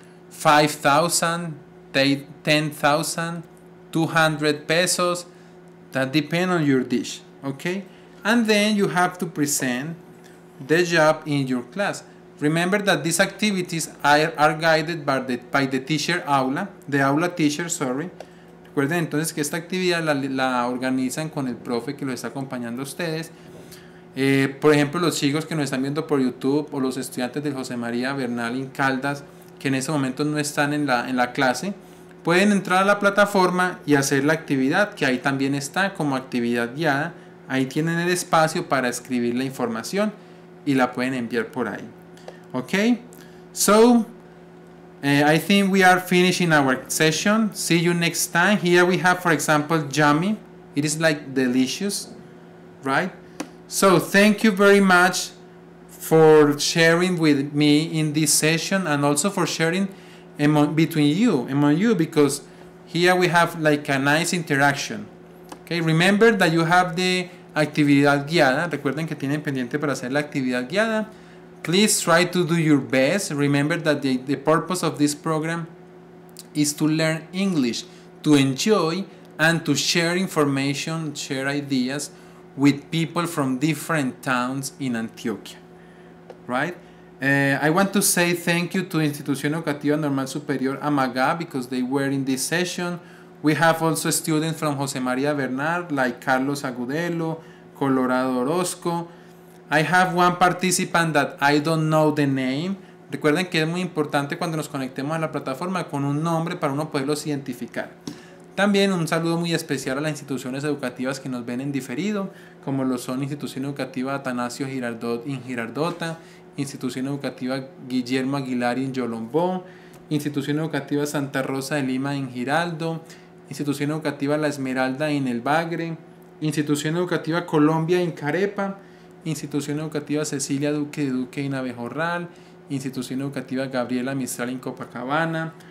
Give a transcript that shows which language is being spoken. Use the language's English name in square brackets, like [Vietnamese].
[English] 5,000, 10,000, 200 pesos. That depends on your dish, okay? And then you have to present the job in your class. Remember that these activities are guided by the teacher aula, the aula teacher, sorry. [Spanish] Recuerden entonces que esta actividad la organizan con el profe que los está acompañando a ustedes. Por ejemplo, los chicos que nos están viendo por YouTube o los estudiantes del José María Bernal en Caldas que en ese momento no están en la clase, pueden entrar a la plataforma y hacer la actividad, que ahí también está como actividad guiada. Ahí tienen el espacio para escribir la información y la pueden enviar por ahí. [English] Okay, so I think we are finishing our session. See you next time. Here we have, for example, yummy. It is like delicious, right? So thank you very much for sharing with me in this session, and also for sharing among you, because here we have like a nice interaction. Okay, remember that you have the actividad guiada. [Spanish] Recuerden que tienen pendiente para hacer la actividad guiada. [English] Please try to do your best. Remember that the purpose of this program is to learn English, to enjoy, and to share information, share ideas with people from different towns in Antioquia, right? I want to say thank you to Institución Educativa Normal Superior Amagá, because they were in this session. We have also students from José María Bernard, like Carlos Agudelo, Colorado Orozco. I have one participant that I don't know the name. [Spanish] Recuerden que es muy importante cuando nos conectemos a la plataforma con un nombre para uno poderlos identificar. También un saludo muy especial a las instituciones educativas que nos ven en diferido, como lo son Institución Educativa Atanasio Girardot en Girardota, Institución Educativa Guillermo Aguilar en Yolombó, Institución Educativa Santa Rosa de Lima en Giraldo, Institución Educativa La Esmeralda en El Bagre, Institución Educativa Colombia en Carepa, Institución Educativa Cecilia Duque de Duque en Abejorral, Institución Educativa Gabriela Mistral en Copacabana.